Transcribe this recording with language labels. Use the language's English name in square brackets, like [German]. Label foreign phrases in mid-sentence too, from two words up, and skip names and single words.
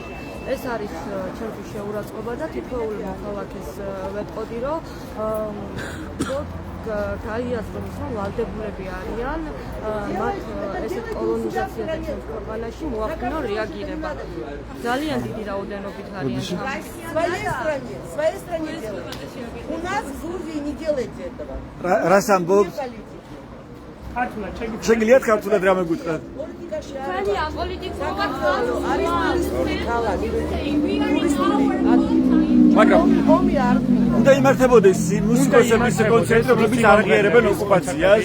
[Georgian] ეს არის ჩემთვის შეურაცხყოფა და თითოეული მოქალაქეს ვეტყოდი, რომ გაიაზრონ ის, რომ ვალდებულები არიან მათ ესეთ კოლონიზაციაზე ჩვენს ქვეყანაში მოახდინონ რეაგირება. ძალიან დიდი რაოდენობით არიან. [Russian] Своей стране делать. У нас в Грузии не делайте этого. [Georgian] რას ამბობთ? შეგიძლიათ ქართულად რამე გითხრათ? მაგრამ უნდა იმართებოდეს მუსიკოსების კონცერტი, რომლებიც არ აღიარებენ ოკუპაციას.